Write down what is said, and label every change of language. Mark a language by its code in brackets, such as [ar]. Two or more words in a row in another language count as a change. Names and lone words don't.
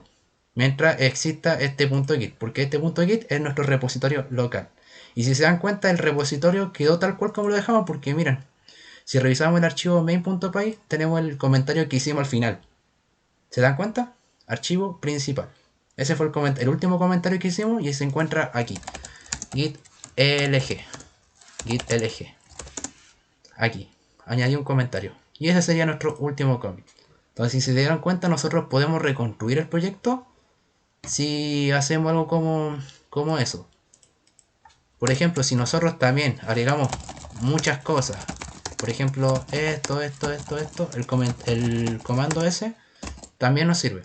[es] Mientras exista este punto .git, porque este punto .git es nuestro repositorio local. Y si se dan cuenta, el repositorio quedó tal cual como lo dejamos, porque miren, si revisamos el archivo main.py, tenemos el comentario que hicimos al final. ¿Se dan cuenta? Archivo principal. Ese fue el último comentario que hicimos y se encuentra aquí. Git lg. Git lg. Aquí. Añadí un comentario. Y ese sería nuestro último commit. Entonces, si se dieron cuenta, nosotros podemos reconstruir el proyecto si hacemos algo como eso. Por ejemplo, si nosotros también agregamos muchas cosas, por ejemplo, esto, el comando ese también nos sirve.